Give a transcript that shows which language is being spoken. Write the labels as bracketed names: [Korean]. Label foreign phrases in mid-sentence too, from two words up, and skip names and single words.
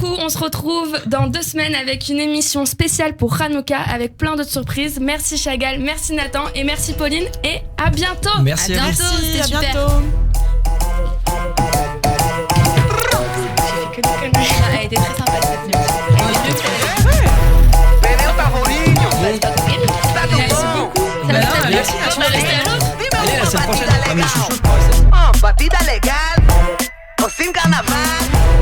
[French] On se retrouve dans 2 semaines avec une émission spéciale pour Hanouka avec plein d'autres surprises. Merci Chagall, merci Nathan et merci Pauline et à bientôt. Merci À à vous. bientôt. C'était À super. bientôt. Elle était très sympa cette nuit. [Portuguese] Meu favorito. [French] Merci beaucoup. Ça va très bien. merci, On va rester à l'autre. Allez, la semaine prochaine, [Portuguese] Batida [French] comme les [Portuguese] legal. [French] chouchous. [Portuguese] Batida legal. O sin carnaval.